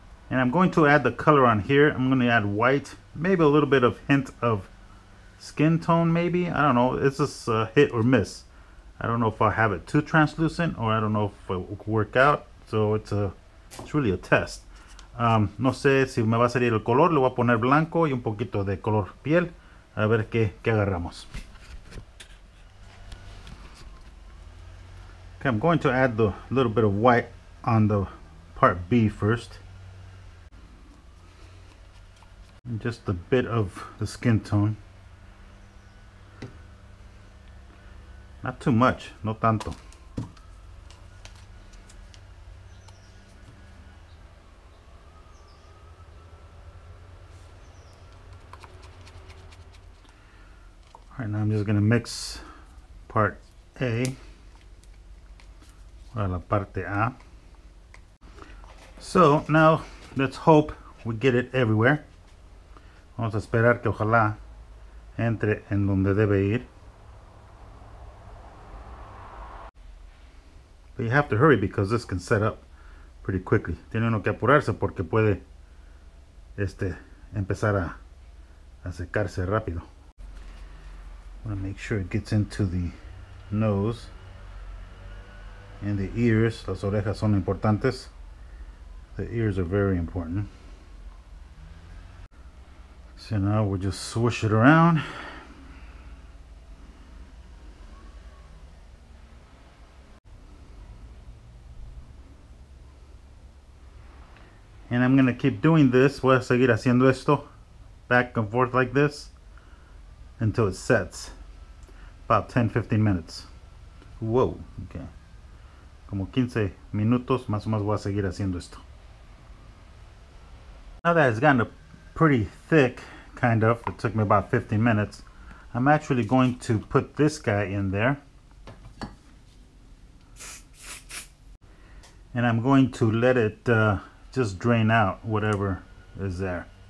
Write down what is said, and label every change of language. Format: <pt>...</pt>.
<en>And I'm going to add the color on here. I'm going to add white, maybe a little bit of hint of skin tone, maybe. I don't know. It's just a hit or miss. I don't know if I have it too translucent, or I don't know if it will work out. So it's really a test.</en> <es>No sé si me va a salir el color. Le voy a poner blanco y un poquito de color piel. A ver qué agarramos.</es> <en>Okay, I'm going to add the little bit of white on the part B first. And just a bit of the skin tone. Not too much,</en> <es>no tanto.</es> <en>Alright, now I'm just going to mix part A, or</en> <es>la parte A.</es> <en>So now let's hope we get it everywhere.</en> <es>Vamos a esperar que ojalá entre en donde debe ir.</es> <en>But you have to hurry because this can set up pretty quickly.</en> <es>Tiene uno que apurarse porque puede empezar a secarse rápido.</es> <en>I want to make sure it gets into the nose and the ears.</en> <es>Las orejas son importantes.</es> <en>The ears are very important. So now we'll just swoosh it around. And I'm going to keep doing this.</en> <es>Voy a seguir haciendo esto</es> <en>back and forth like this until it sets. About 10-15 minutes. Wow, okay.</en> <es>Como 15 minutos más o menos voy a seguir haciendo esto.</es> <en>Now that it's gotten pretty thick, kind of, it took me about 15 minutes, I'm actually going to put this guy in there. And I'm going to let it just drain out whatever is there.</en>